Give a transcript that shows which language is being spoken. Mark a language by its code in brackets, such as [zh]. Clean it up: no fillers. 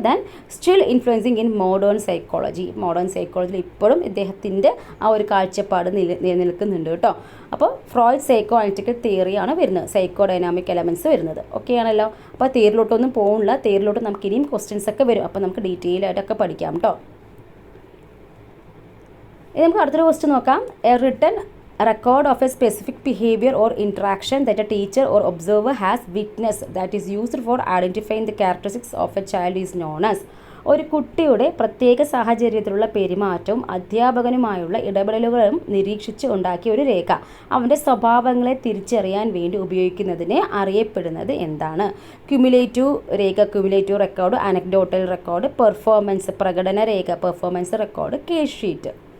[en] then still influencing in modern [ml] സൈക്കോളജിയിൽ ഇപ്പോഴും ഇദ്ദേഹത്തിൻ്റെ ആ ഒരു കാഴ്ചപ്പാട് നിലനിൽക്കുന്നുണ്ട് കേട്ടോ. അപ്പോൾ ഫ്രോയിഡ് സൈക്കോ അനലിറ്റിക്കൽ തിയറിയാണ് വരുന്നത്, സൈക്കോഡൈനാമിക് എലമെൻറ്റ്സ് വരുന്നത്. ഓക്കെ ആണല്ലോ. അപ്പോൾ തിയറിലോട്ടൊന്നും പോകുന്നില്ല, തിയറിലോട്ട് നമുക്ക് ഇനിയും ക്വസ്റ്റ്യൻസ് ഒക്കെ വരും. അപ്പോൾ നമുക്ക് ഡീറ്റെയിൽ ആയിട്ടൊക്കെ പഠിക്കാം കേട്ടോ. ഇനി നമുക്ക് അടുത്തൊരു ക്വസ്റ്റ്യൻ നോക്കാം. [en] A written record of a specific behavior or interaction that a teacher or observer has witnessed that is used for identifying the characteristics of a child is known as. [ml] ഒരു കുട്ടിയുടെ പ്രത്യേക സാഹചര്യത്തിലുള്ള പെരുമാറ്റവും അധ്യാപകനുമായുള്ള ഇടപെടലുകളും നിരീക്ഷിച്ച് ഉണ്ടാക്കിയ ഒരു രേഖ അവൻ്റെ സ്വഭാവങ്ങളെ തിരിച്ചറിയാൻ വേണ്ടി ഉപയോഗിക്കുന്നതിനെ അറിയപ്പെടുന്നത് എന്താണ്? ക്യുമുലേറ്റീവ് രേഖ, cumulative record, anecdotal record, performance പ്രകടന രേഖ, പെർഫോമൻസ് റെക്കോർഡ്, കേസ് ഷീറ്റ്.